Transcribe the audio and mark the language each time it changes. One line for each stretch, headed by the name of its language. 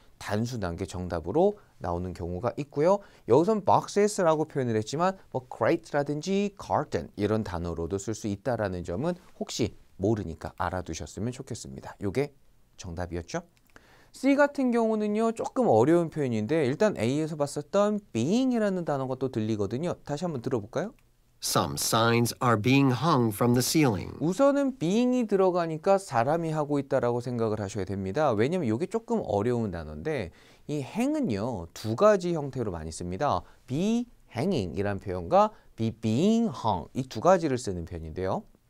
Korean: 단순한 게 정답으로 나오는 경우가 있고요. 여기선 boxes라고 표현을 했지만 뭐 crate라든지 garden 이런 단어로도 쓸 수 있다라는 점은 혹시 모르니까 알아두셨으면 좋겠습니다. 이게 정답이었죠. C 같은 경우는요. 조금 어려운 표현인데 일단 A에서 봤었던 being이라는 단어가 또 들리거든요. 다시 한번 들어볼까요?
English: Some signs are being hung from the ceiling.
Korean: 우선은 being이 들어가니까 사람이 하고 있다라고 생각을 하셔야 됩니다. 왜냐면 이게 조금 어려운 단어인데 이 hang은요. 두 가지 형태로 많이 씁니다.
English: be hanging
Korean: 이란 표현과
English: be being hung
Korean: 이 두 가지를 쓰는 편인데요.